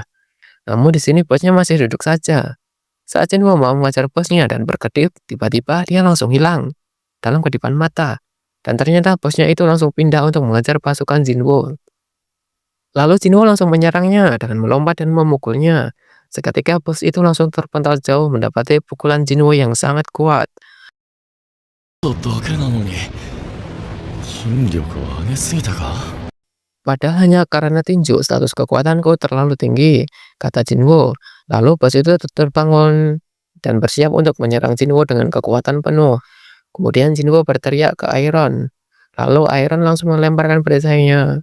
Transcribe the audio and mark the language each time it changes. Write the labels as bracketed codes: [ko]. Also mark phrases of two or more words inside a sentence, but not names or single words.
[id] Namun di sini bosnya masih duduk saja. Saat Jinwo mau mengejar bosnya dan berkedip, tiba-tiba dia langsung hilang dalam kedipan mata. Dan ternyata bosnya itu langsung pindah untuk mengejar pasukan Jinwo. Lalu Jinwo langsung menyerangnya dengan melompat dan memukulnya. Seketika bos itu langsung terpental jauh mendapati pukulan Jinwo yang sangat kuat. [ja] だけなのに筋力を上げすぎたか [id] Padahal hanya karena tinju status kekuatanku terlalu tinggi, kata Jinwo. Lalu bos itu terbangun dan bersiap untuk menyerang Jinwo dengan kekuatan penuh. Kemudian Jinwo berteriak ke Iron. Lalu Iron langsung melemparkan perisainya.